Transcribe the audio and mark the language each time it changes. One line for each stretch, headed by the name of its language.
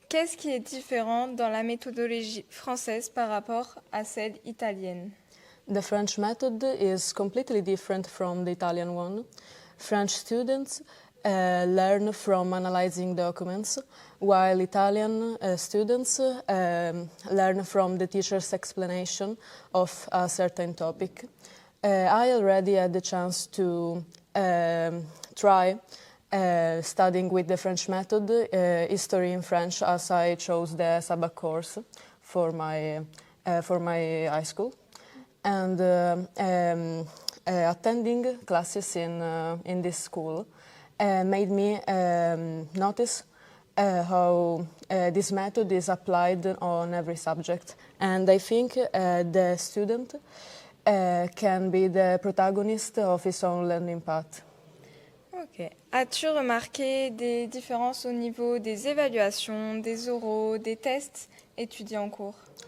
French: Qu'est-ce qui est différent dans la méthodologie française par rapport à celle italienne?
English: The French method is completely different from the Italian one. French students learn from analyzing documents, while Italian students learn from the teacher's explanation of a certain topic. I already had the chance to try studying with the French method, history in French, as I chose the SABAC course for my high school, and attending classes in this school made me notice how this method is applied on every subject, and I think the student can be the protagonist of his own learning path. Ok.
French: As-tu remarqué des différences au niveau des évaluations, des oraux, des tests étudiés en cours?